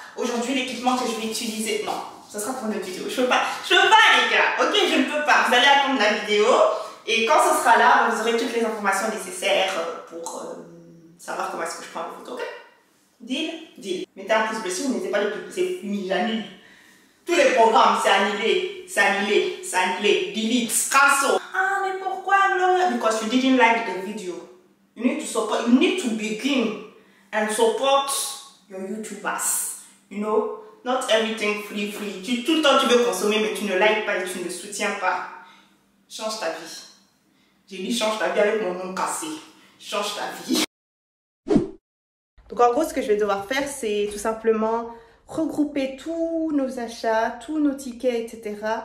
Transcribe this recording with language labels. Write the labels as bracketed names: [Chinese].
[French] Aujourd'hui, l'équipement que je vais utiliser, non, ça sera pour une autre vidéo. Je peux pas les gars, ok, je ne peux pas. Vous allez attendre la vidéo et quand ce sera là, vous aurez toutes les informations nécessaires pour savoir comment est-ce que je prends les photos, ok? Deal. Mettez un pouce bleu si vous n'êtes pas le plus, c'est fini, j'annule. Tous les programmes, c'est annulé, [English] delete, cancel. [French] Ah, mais pourquoi, Gloria? [English] Because you didn't like the video. You need to begin and support your YouTubers. You know, not everything free. [French] Tout le temps, tu veux consommer, mais tu ne likes pas et tu ne soutiens pas. Change ta vie. J'ai dit change ta vie avec mon nom cassé. Change ta vie. Donc, en gros, ce que je vais devoir faire, c'est tout simplement regrouper tous nos achats, tous nos tickets, etc.